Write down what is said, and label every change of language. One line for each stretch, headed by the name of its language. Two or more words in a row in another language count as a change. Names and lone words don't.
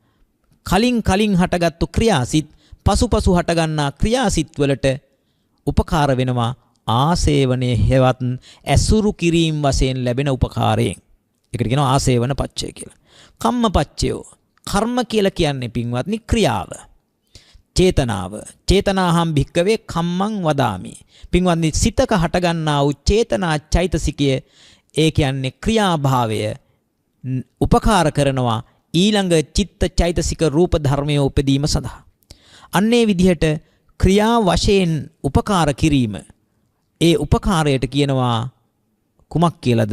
Sinhala: කලින් හටගත්තු ක්‍රියාසිත පසුපසු හටගන්නා ක්‍රියාසිත වලට උපකාර වෙනවා ආසේවනයේ හේවත් ඇසුරු කිරීම වශයෙන් ලැබෙන උපකාරයෙන්. ඒකට කියනවා
Pali: ආසේවන පච්චය
Sinhala: කියලා. කම්මපච්චයෝ. කර්ම කියලා කියන්නේ පින්වත්නි ක්‍රියාව. චේතනාව.
Pali: චේතනාහම් භික්කවේ කම්මං වදාමි.
Sinhala: පින්වත්නි සිතක හටගන්නා වූ චේතනා චෛතසිකය ඒ කියන්නේ ක්‍රියාභාවය උපකාර කරනවා ඊළඟ චිත්ත චෛතසික රූප ධර්මයේ උපදීම සඳහා. අන්නේ විදිහට ක්‍රියා වශයෙන් උපකාර කිරීම ඒ උපකාරයට කියනවා කුමක් කියලාද?